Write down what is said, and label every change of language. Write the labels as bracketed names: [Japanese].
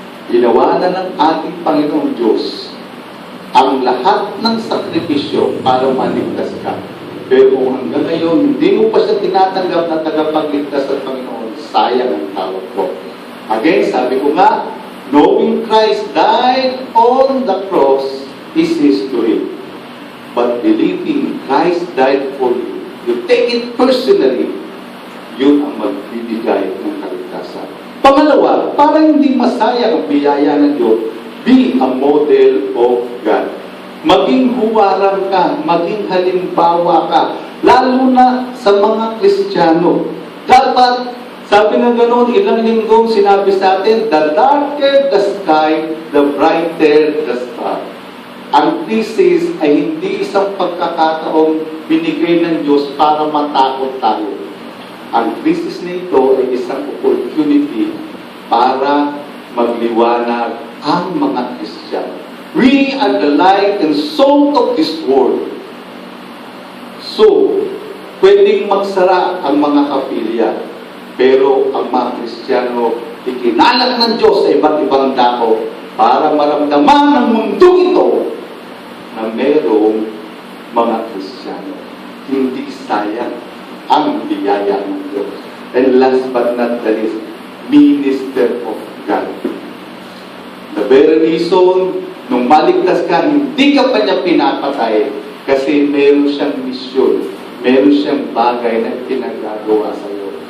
[Filipino] Ginawa na ng ating Panginoong Diyos ang lahat ng sakripisyo para maligtas ka. Pero kung hanggang ngayon, hindi mo pa siya tinatanggap na tagapagligtas ng Panginoon, sayang ang tawag ko. [English] Again, [Filipino] sabi ko nga, [English] knowing Christ died on the cross is history. But believing Christ died for you, you take it personally, [Filipino] yun ang magbibigay ng kaligtasan. Pangalawa, para hindi masayang ang biyaya ng Diyos, [English] be a model of God. [Filipino] Maging huwaran ka, maging halimbawa ka, lalo na sa mga Kristiyano. Dapat, sabi nga gano'n, ilang linggong sinabi sa atin, [English] the darker the sky, the brighter the star. [Filipino] Ang thesis ay hindi isang pagkakataong binigay ng Diyos para matakot tayo. Ang thesis nito ay isang opportunity para magliwanag ang mga Kristiyano. [English] We are the light and salt of this world. [Filipino] So, pwedeng magsara ang mga kapilya. Pero ang mga Kristiyano, ikinalat ng Diyos sa iba't ibang dako para maramdaman ng mundong ito na mayroong mga Kristiyano. Hindi sayang ang biyaya ng Diyos. [English] And last but not the least, minister of God. The very reason, [Filipino] nung maligtas ka, hindi ka pa niya pinapatay kasi meron siyang misyon, meron siyang bagay na pinagagawa sa iyo.